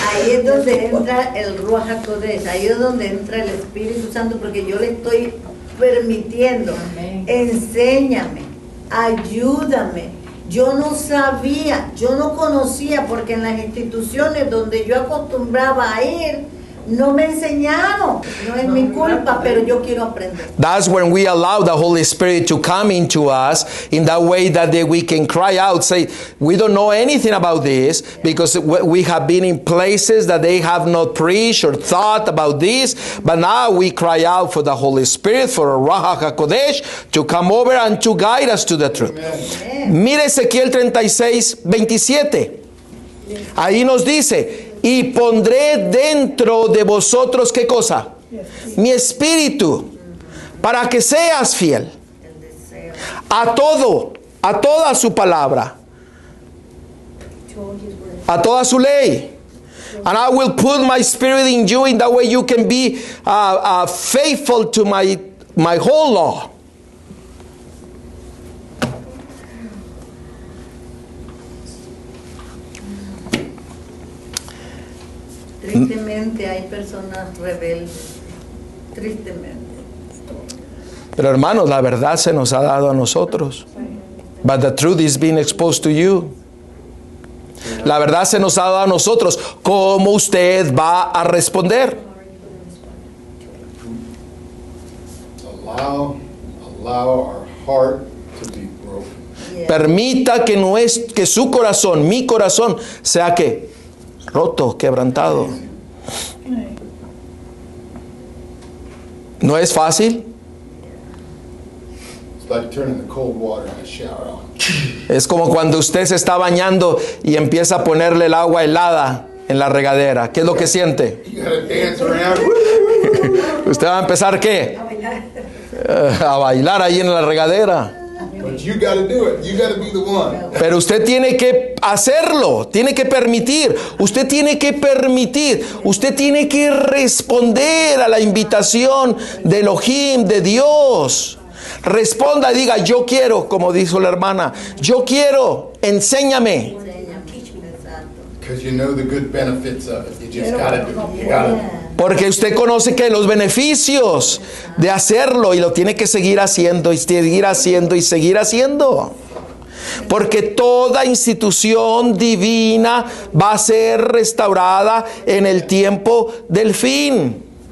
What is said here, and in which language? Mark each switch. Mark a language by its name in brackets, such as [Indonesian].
[Spanish] Ahí es donde entra el Ruach HaKodesh, ahí es donde entra el Espíritu Santo, porque yo le estoy permitiendo. Amén. Enséñame, ayúdame. Yo no sabía, yo no conocía, porque en las instituciones donde yo acostumbraba a ir, no me enseñaron. No es mi culpa, pero yo quiero aprender. [English] That's when we allow the Holy Spirit to come into us in that way that we can cry out, say, we don't know anything about this because we have been in places that they have not preached or thought about this, but now we cry out for the Holy Spirit, for a Ruach HaKodesh to come over and to guide us to the truth. [Spanish] Mire Ezequiel 36, 27. Ahí nos dice, y pondré dentro de vosotros, ¿qué cosa? Mi espíritu, para que seas fiel a todo, a toda su palabra, a toda su ley. [English] And I will put my spirit in you, in that way you can be faithful to my whole law. [Spanish] Tristemente hay personas rebeldes, tristemente. Pero hermanos, la verdad se nos ha dado a nosotros. [English] But the truth is being exposed to you. [Spanish] La verdad se nos ha dado a nosotros. ¿Cómo usted va a responder? [English] Allow our heart to be broken. Yeah. [Spanish] Permita que su corazón, mi corazón, sea que roto, quebrantado. ¿No es fácil? [English] It's like turning the cold water in a shower on. [Spanish] Es como cuando usted se está bañando y empieza a ponerle el agua helada en la regadera. ¿Qué es lo que siente? [English] You gotta dance around. [Spanish] Usted va a empezar ¿qué? A bailar ahí en la regadera. [English] But you gotta do it. You gotta be the one. [Spanish] Pero usted tiene que hacerlo, tiene que permitir, usted tiene que permitir, usted tiene que responder a la invitación de Elohim, de Dios. Responda y diga, yo quiero, como dijo la hermana, yo quiero, enséñame. [English] Because you know the good benefits of it. You just gotta do it. You gotta do it. [Spanish] Porque usted conoce que los beneficios de hacerlo y lo tiene que seguir haciendo y seguir haciendo y seguir haciendo. Porque toda institución divina va a ser restaurada en el tiempo del fin.